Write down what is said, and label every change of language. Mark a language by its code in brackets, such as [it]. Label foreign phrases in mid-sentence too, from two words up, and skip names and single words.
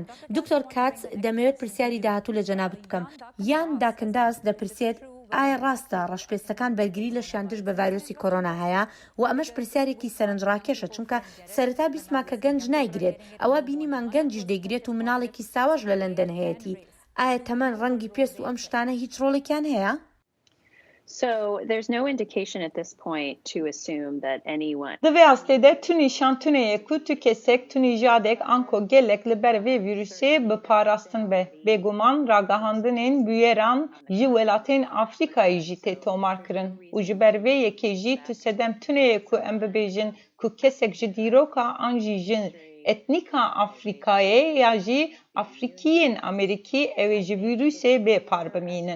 [ckb] دکتۆر کاتس دەمەوێت پرسیاری داهاتوو لە جەنابەت بکەم یان داکنداس دەپرسێت ئایا ڕاستە ڕەشپێستەکان بەرگری لە شاندش بە ڤایرۆسی کۆرۆنا هەیە و ئەمەش پرسیارێکی سەرنجڕاکێشە چونکە سەرەتا بیسما کە گەنج نایگرێت ئەوە بینیمان گەنجیش دەیگرێت و مناڵێکی ساواژ لە لەندەن هەیەی ئایا تەمەن ڕەنگی پێست و ئەم شتانە هیچ ڕۆڵێکیان هەیە؟ [en] So there's no indication at this point to assume that anyone. [ku] Divê astêde tu nîşan tuneyê ku tu kesek tu nîjadek anko gelek li ber vê virüsê biparastin be. Bêguman ragahandinên bûyeran ji welatên Afrikayê jî tê tomar kirin û ji ber vê yekê jî tu sedem tuneyê ku em bibêjin ku kesek ji dîroka an jî ji etnika Afrikayê ya jî Afrikiyên Amerîkî ew ê ji virüsê bêpar bimînin.